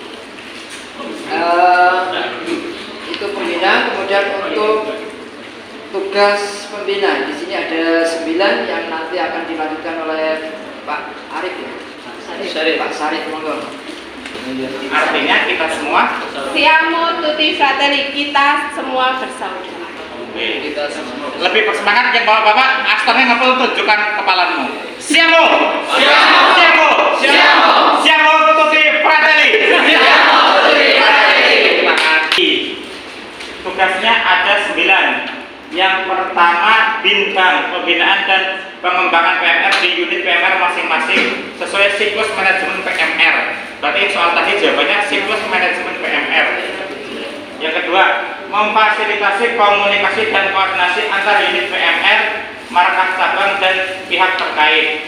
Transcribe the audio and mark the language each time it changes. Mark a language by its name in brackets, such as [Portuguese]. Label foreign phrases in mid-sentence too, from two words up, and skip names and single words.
[Indonesian] Itu pembina. Kemudian untuk tugas pembina di sini ada 9 yang nanti akan dilanjutkan oleh Pak Arif ya. Pak Sarif, monggo. Artinya kita semua [Italian] Siamo tutti fratelli, [Indonesian] kita semua bersaudara. Kita semua. lebih bersemangat yang bapak-bapak. Aktornya nggak perlu tunjukkan kepalamu. [Italian] Siamo, siamo, siamo, siamo, siamo tutti fratelli. Siamo tutti fratelli. [Indonesian] Terima kasih. Tugasnya ada 9. Yang pertama, bimbang pembinaan dan pengembangan PMR di unit PMR masing-masing sesuai siklus manajemen PMR. Berarti soal tadi jawabannya siklus manajemen PMR. Yang kedua, memfasilitasi komunikasi dan koordinasi antar unit PMR, markas cabang dan pihak terkait.